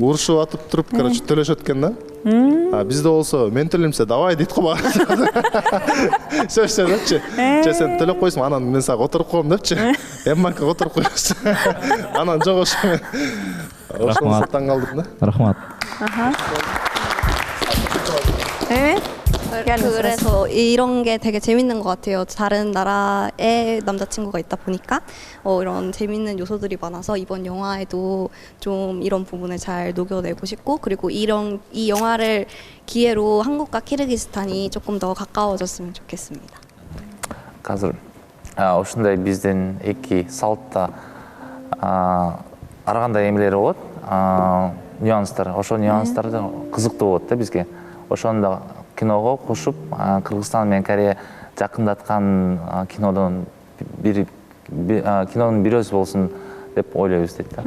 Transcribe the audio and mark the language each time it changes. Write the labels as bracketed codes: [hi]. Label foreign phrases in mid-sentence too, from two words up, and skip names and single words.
[ky] урушуп атып туруп, короче, төлөшөт экен да. Бизде болсо мен төлөймсе, давай дейт го мага. Сөзсө депчи. Че сен төлөп койсуң, анан мен сага отуруп коем депчи. Эмманка отуруп коебуз. Анан жок ошо. Ошол таң калдым да. Рахмат. [ko] 그래서 이런 게 되게 재밌는 것 같아요. 다른 나라에 남자친구가 있다 보니까 이런 재밌는 요소들이 많아서 이번 영화에도 좀 이런 부분을 잘 녹여내고 싶고, 그리고 이 영화를 기회로 한국과 키르기스탄이 조금 더 가까워졌으면 좋겠습니다. [ky] Қазір ушундай биздин эки салтта ар кандай эмелери болот, нюанстар. Ошол нюанстар кызыктуу болот да бизге. Ошондо киного кошуп, Кыргызстан менен Корея жакындаткан кинонун бирөөсү болсун деп ойлойбуз дейт да.